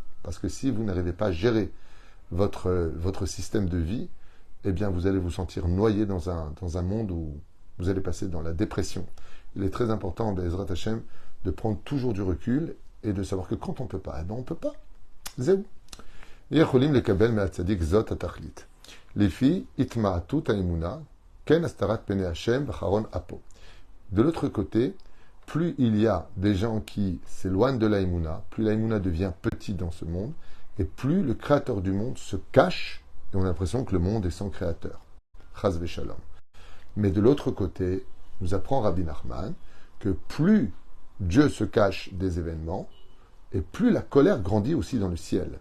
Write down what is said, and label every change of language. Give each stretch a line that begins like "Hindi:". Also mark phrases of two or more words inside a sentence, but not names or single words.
French: Parce que si vous n'arrivez pas à gérer votre système de vie, eh bien vous allez vous sentir noyé dans un monde où vous allez passer dans la dépression. Il est très important,
Hebrew: בעזרת השם,
French: de prendre toujours du recul et de savoir que quand on ne peut pas, eh bien on ne peut pas. Zéou. Les filles,
Hebrew: התמעטות האמונה, כן הסתרת פני השם וחרון אפו.
French: De l'autre côté, plus il y a des gens qui s'éloignent de l'Aïmouna, plus l'Aïmouna devient petit dans ce monde, et plus le créateur du monde se cache, et on a l'impression que le monde est sans créateur.
Hebrew: חס ושלום.
French: Mais de l'autre côté, nous apprend Rabbi Nachman que plus Dieu se cache des événements, et plus la colère grandit aussi dans le ciel.